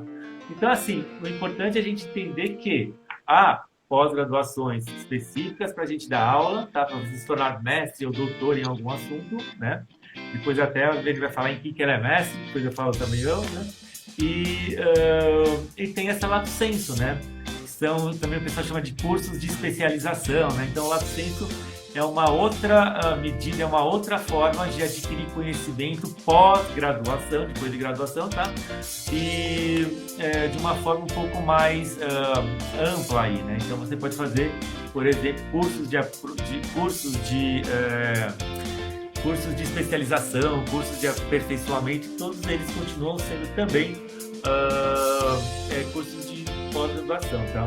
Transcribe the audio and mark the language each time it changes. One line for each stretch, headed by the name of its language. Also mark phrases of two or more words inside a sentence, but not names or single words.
Portuguese: Então, assim, o importante é a gente entender que há pós-graduações específicas para a gente dar aula, tá? Para você se tornar mestre ou doutor em algum assunto, né? Depois até ele vai falar em que ele é mestre, depois eu falo também eu, né? E tem essa
Latin: lato sensu,
Portuguese: né? São, também o pessoal chama de cursos de especialização, né? Então, o
Latin: lato sensu
Portuguese: é uma outra medida, é uma outra forma de adquirir conhecimento pós-graduação, depois de graduação, tá? E de uma forma um pouco mais ampla aí, né? Então, você pode fazer, por exemplo, cursos de especialização, cursos de aperfeiçoamento, todos eles continuam sendo também cursos de pós-graduação, tá?